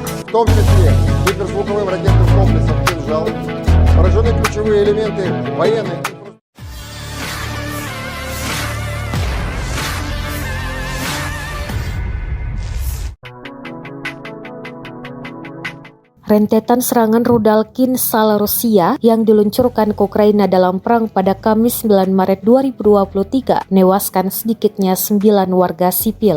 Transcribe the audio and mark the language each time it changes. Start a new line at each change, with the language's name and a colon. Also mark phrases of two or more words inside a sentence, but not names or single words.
Russian: в том числе гиперзвуковым ракетным комплексом «Кинжал», поражены ключевые элементы военной инфраструктуры.
Indonesian: Rentetan serangan rudal Kinzhal Rusia yang diluncurkan ke Ukraina dalam perang pada Kamis 9 Maret 2023 menewaskan sedikitnya 9 warga sipil.